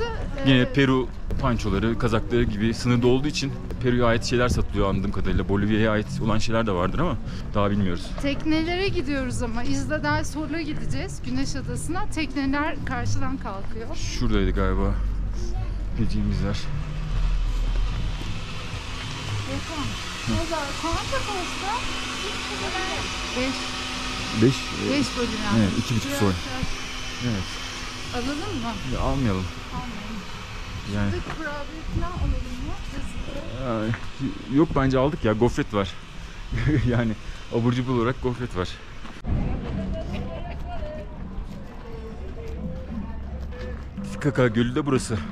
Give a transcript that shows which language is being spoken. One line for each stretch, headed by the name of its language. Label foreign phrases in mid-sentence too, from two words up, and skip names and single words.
Turkish: Yine Peru pançoları, kazakları gibi sınırda olduğu için Peru'ya ait şeyler satılıyor anladığım kadarıyla. Bolivya'ya ait olan şeyler de vardır ama daha bilmiyoruz. teknelere gidiyoruz ama Isla del Sol'a gideceğiz. Güneş Adası'na. Tekneler karşıdan kalkıyor. Şuradaydı galiba gideceğimiz yer. Yakın.
Spanish: Cuánto cuesta? 5 5 boliviano.
Turkish: Evet, 2,5 soy. Evet. Alalım mı? Ya, almayalım. Almayalım. Yani Şurada kurabiye falan alalım mı? yok, bence aldık ya, gofret var. Yani abur cubur olarak gofret var. Titicaca Gölü de burası.